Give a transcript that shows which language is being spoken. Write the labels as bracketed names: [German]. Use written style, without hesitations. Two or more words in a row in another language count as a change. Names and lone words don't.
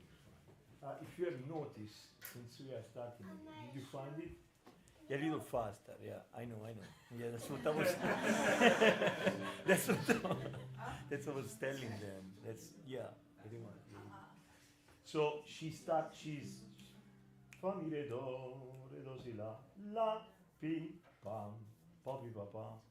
[English] If you have noticed, since we are starting, did you find it? A little faster, yeah, I know. Yeah, that's what I was. that's what I was telling them. I think. So she's fa mi re do si la pi pam pa pi pa pa.